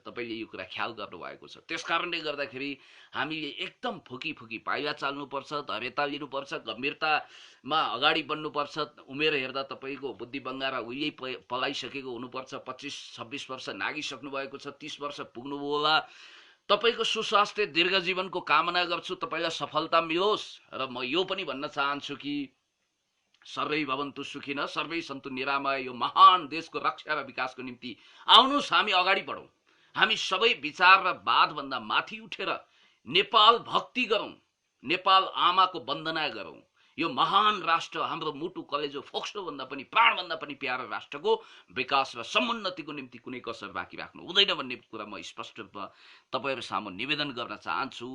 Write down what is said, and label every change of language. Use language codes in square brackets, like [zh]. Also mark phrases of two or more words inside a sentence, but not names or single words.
[ne] तपाईँले यो कुरा ख्याल गर्नुभएको छ। त्यस कारणले गर्दाखेरि हामीले एकदम फुकी फुकी पाइला चाल्नुपर्छ, धैर्यता लिनुपर्छ, गम्भीरतामा अगाडि बढ्नुपर्छ। उमेर हेर्दा तपाईँको बुद्धि बङ्गारा उहिले पलाइसकेको हुनुपर्छ, 25-26 वर्ष नागिसक्नु भएको छ, 30 वर्ष पुग्नुभयो होला। तपाईँको सुस्वास्थ्य दीर्घजीवनको कामना गर्छु, तपाईँलाई सफलता मिलोस्। र म यो पनि भन्न चाहन्छु कि [sa] सर्वै भवन्तु सुखिनः सर्वै सन्तु निरामय। [ne] यो महान देशको रक्षा र विकासको निम्ति आउनुहोस्, हामी अगाडि बढौँ। हामी सबै विचार र वादभन्दा माथि उठेर नेपाल भक्ति गरौँ, नेपाल आमाको वन्दना गरौँ। यो महान राष्ट्र, हाम्रो मुटु कलेजो फोक्सोभन्दा पनि प्राणभन्दा पनि प्यारो राष्ट्रको विकास र समुन्नतिको निम्ति कुनै कसर बाँकी राख्नु हुँदैन भन्ने कुरा म स्पष्ट रूपमा तपाईँहरू सामु निवेदन गर्न चाहन्छु।